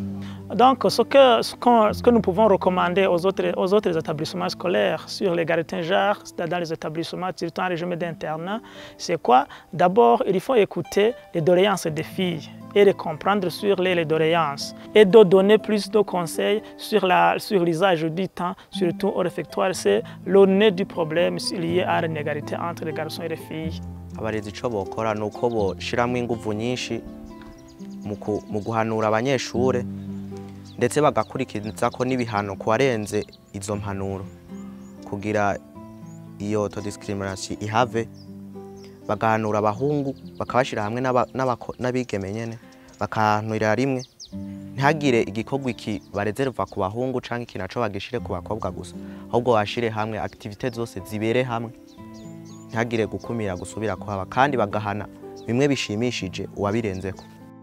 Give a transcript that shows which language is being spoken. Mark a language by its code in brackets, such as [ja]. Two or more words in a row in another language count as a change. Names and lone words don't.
[fr] Donc, ce que nous pouvons recommander aux autres établissements scolaires sur l'égalité genre dans les établissements, surtout en régime d'internat, c'est quoi? D'abord, il faut écouter les doléances des filles et les comprendre sur les doléances et de donner plus de conseils sur l'usage du temps, surtout au réfectoire. C'est le nez du problème lié à l'inégalité entre les garçons et les filles. [rn] Abarezi ico bokora nuko boshiramwo inguvu nyinshi mu guhanura abanyeshure ndetse bagakurikizako n'ibihano ku warenze izo mpanuro kugira iyo autodiscrimination ihave bagahanura abahungu bakabashira hamwe n'abigeme nyene bakahanurira rimwe ntihagire igikorwa iki barezerva ku bahungu canke iki naco bagishire ku bakobwa gusa ahubwo bashire hamwe activité zose zibere hamwe ntihagire gukumira gusubira kuhaba kandi bagahana bimwe bishimishije uwabirenzeko.